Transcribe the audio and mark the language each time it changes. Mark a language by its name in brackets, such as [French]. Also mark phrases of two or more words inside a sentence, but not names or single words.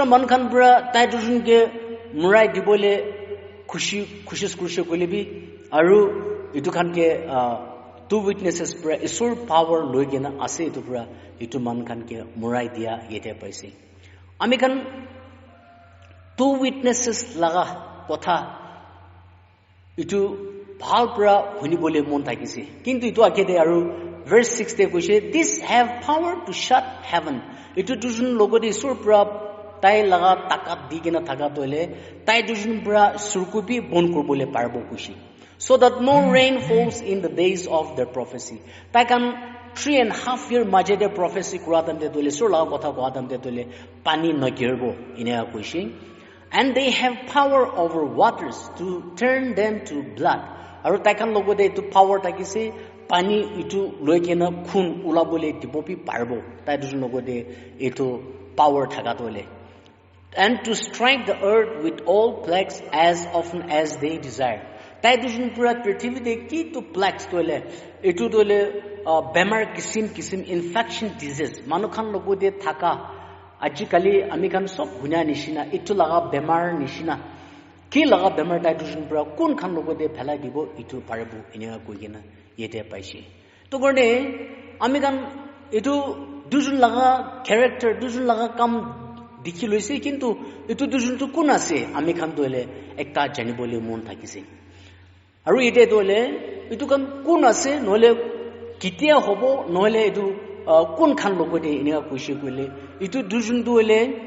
[Naga Pidgin] man khan pura tai dujun ke murai dibole khushi kurshe koile bi aru itu khan ke 2 witnesses pura isor power loigena ase itu pura itu man khan ke murai dia yete paise ami khan 2 witnesses laga kotha itu bhal pura hunibole mon thakise kintu itu akede aru verse 6 te koise, [English] this have power to shut heaven. [Naga Pidgin] Itu dujun logode isor pura tai laga takat digena thaga toile tai dujun pura surkubi bon korbole parbo koise, [English] so that no rain falls in the days of their prophecy. [Naga Pidgin] Tai kan 3.5 year majede prophecy kuratam de tole sur laga kotha kuratam de tole pani nagirbo ina koise, [English] and they have power over waters to turn them to blood. [Naga Pidgin] Aru tai kan logode itu power takise pani itu loikena khun ulabole dibopi parbo tai dujun logode itu power thaga tole [English] and to strike the earth with all plagues as often as they desire. [Naga Pidgin] Tai dujun pura prithvi de ki to plagues tole etu tole bemar kisim [English] infection disease [Naga Pidgin] manukhan logo de thaka ajikali ami khan sob gunya nishina etu laga bemar nishina ki laga bemar tai dujun pura kun khan logo de phelai dibo etu parebu enia koigena yete paishi to gorne ami khan etu dujun laga character dujun laga kam dikhi loise kintu etu dujun tu kun ase ami khan tole ekta janibole mon thakise aru ite tole etu kan kun ase nole kitia hobo nole etu kun khan logo de enia koise koile etu dujun tole